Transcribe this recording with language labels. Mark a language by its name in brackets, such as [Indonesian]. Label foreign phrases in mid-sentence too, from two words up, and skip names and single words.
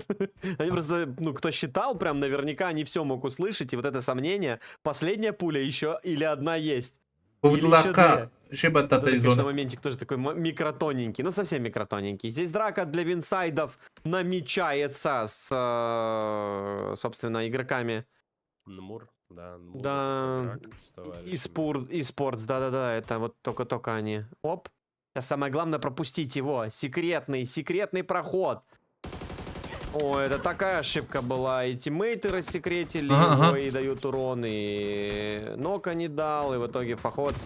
[Russian] Они просто, ну, кто считал, прям наверняка они все мог услышать, и вот это сомнение, последняя пуля еще или одна есть. Поводлака. Шибата Это, конечно, зона. моментик тоже такой микротоненький, ну, совсем микротоненький. Здесь драка для винсайдов намечается с, собственно, игроками. Нмур, да. Нмур, Да, Фраграк с товарищами. и спортс, да-да-да, это вот только они. Оп. Сейчас самое главное пропустить его. Секретный проход. О, это такая ошибка была. И тиммейты рассекретили Ага, его ага. и дают урон, и Нока не дал, и в итоге Фахоц.